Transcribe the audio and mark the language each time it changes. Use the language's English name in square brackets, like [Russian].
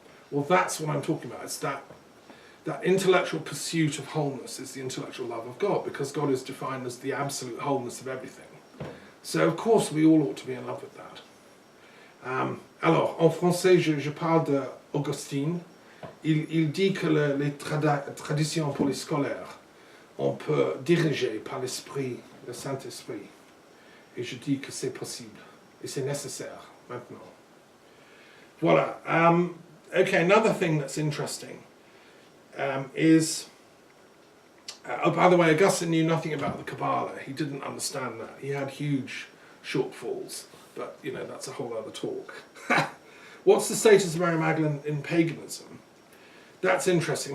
[English] Well, that's what I'm talking about. It's that intellectual pursuit of wholeness is the intellectual love of God, because God is defined as the absolute wholeness of everything. So, of course, we all ought to be in love with that. [French] Alors, en français, je parle d'Augustine. Il dit que les traditions pour les scolaires, on peut diriger par l'Esprit, le Saint-Esprit. Et je dis que c'est possible. Et c'est nécessaire, maintenant. Voilà. [English] Okay, another thing that's interesting is... oh, by the way, Augustine knew nothing about the Kabbalah. He didn't understand that. He had huge shortfalls. But, that's a whole other talk. What's the status of Mary Magdalene in paganism? That's interesting.